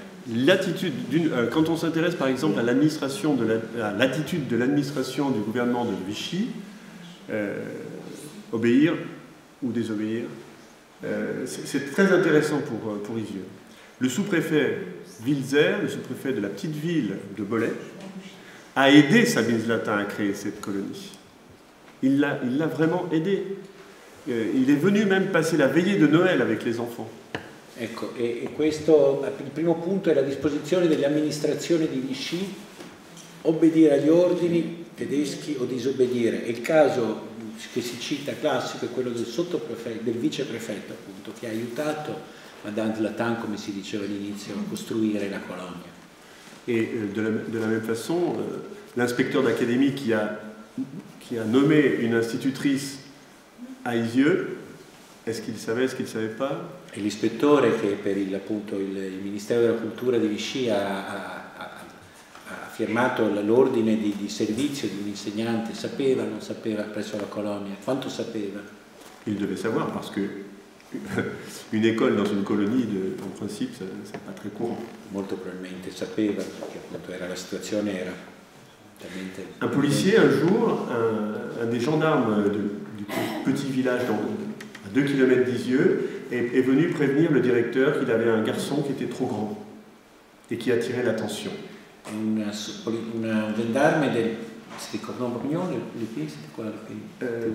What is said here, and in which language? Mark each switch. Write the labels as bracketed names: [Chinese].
[French] L'attitude quand on s'intéresse par exemple à l'attitude de l'administration du gouvernement de Vichy, obéir ou désobéir, c'est très intéressant pour Isieux. Le sous-préfet Wilzer, le sous-préfet de la petite ville de Bollay, a aidé Sabine Zlatin à créer cette colonie. Il l'a vraiment aidé. Il est venu même passer la veillée de Noël avec les enfants. [Italian] Ecco, e questo, il primo punto è la disposizione delle amministrazioni di Vichy, obbedire agli ordini tedeschi o disobbedire. E il caso che si cita classico è quello del viceprefetto, appunto, che ha aiutato Madame Zlatin, come si diceva all'inizio, a costruire la colonia. [French] Et de la même façon, l'inspecteur d'académie qui a nommé une institutrice à Isieux, est-ce qu'il savait, est-ce qu'il ne savait pas? [Italian] E l'ispettore che per il Ministero della Cultura di Vichy ha firmato l'ordine di servizio di un insegnante, sapeva, non sapeva, presso la colonia? Quanto sapeva? [French] Il devait savoir parce que une école dans une colonie, en principe, c'est pas très courant. [Italian] Molto probabilmente sapeva, perché appunto la situazione era talmente... [French] Un policier, un jour, un des gendarmes du petit village à 2 km d'Isieux est venu prévenir le directeur qu'il avait un garçon qui était trop grand et qui attirait l'attention. [Italian] Un gendarme si ricorda un cognome,